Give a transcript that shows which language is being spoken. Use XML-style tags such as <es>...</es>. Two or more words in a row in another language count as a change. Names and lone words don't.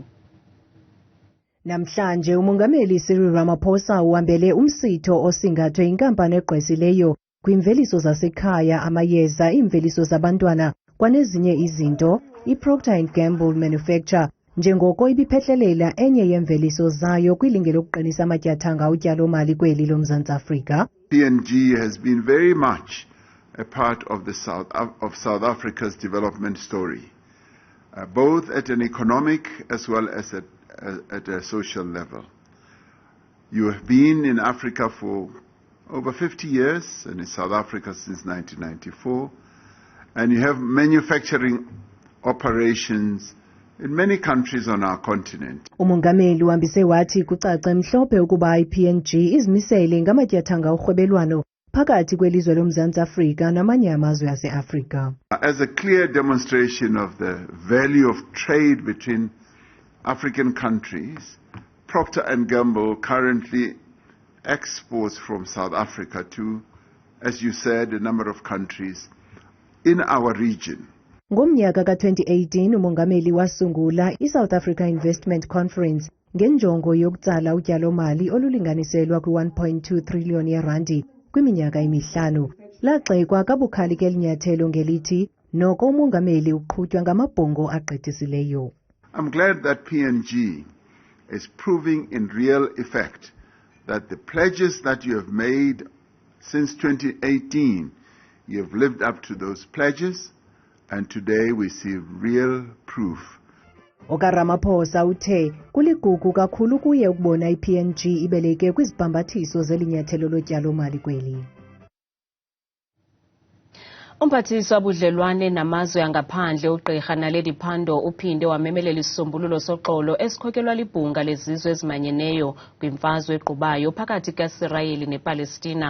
<xh>Namhlanje umongameli Cyril Ramaphosa uhambele umsitho osingathwe inkampani egqwesileyo kwimveliso zasekhaya, amayeza, iimveliso zabantwana kwanezinye izinto, iProcter & Gamble Manufacture, njengoko ibiphehlelela enye yeemveliso zayo kwilinge lokuqinisa amatyathanga utyalo-mali kweli loMzantsi Afrika.</xh> <en>P&G has been very much a part of South Africa's development story, both at an economic as well as at a social level. You have been in Africa for over 50 years and in South Africa since 1994, and you have manufacturing operations in many countries on our continent.</en> <xh>Umongameli uhambise wathi kucace mhlophe ukuba i-P&G izimisele ngamatyathanga orhwebelwano phakathi kwelizwe loMzantsi Afrika namanye amazwe ase-Afrika.</xh> <en>As a clear demonstration of the value of trade between African countries, Procter & Gamble currently exports from South Africa to, as you said, a number of countries in our region.</en> <xh>Ngomnyaka ka-2018 umongameli wasungula i-South Africa Investment Conference ngenjongo yokutsala utyalo-mali olulinganiselwa kwi-1.2 trillion yerandi kwiminyaka emihlanu. Lagxekwa kabukhali ke linyathelo ngelithi noko umongameli uqhutywa ngamabhongo agqithisileyo.</xh> <en>I'm glad that P&G is proving in real effect that the pledges that you have made since 2018, you have lived up to those pledges, and today we see real proof.</en> <xh>OkaRamaphosa uthe kuligugu kakhulu kuye ukubona i-P&G ibeleke kwizibhambathiso zelinyathelo lotyalo-mali kweli. Umphathiswa wabudlelwane namazwe angaphandle uGqirha Naledi Pandor uphinde wamemelela isisombululo soxolo esikhokelwa libhunga lezizwe ezimanyeneyo kwimfazwe egqubayo phakathi kaIsirayeli nePalestina.</xh>